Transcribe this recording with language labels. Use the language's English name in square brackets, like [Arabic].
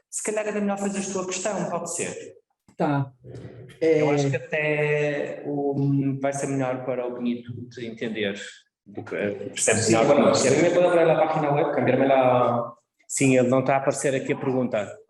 [Portuguese] Se calhar era melhor fazeres tua questão, pode ser? Tá. Eu acho que até vai ser melhor para o Benito te entender. Percebes [Spanish] Sí, [Portuguese] melhor? [Spanish] bueno, si a mí me puede poner la página web, cambiarme la... [Portuguese] Sim, ele não está a aparecer aqui a pergunta.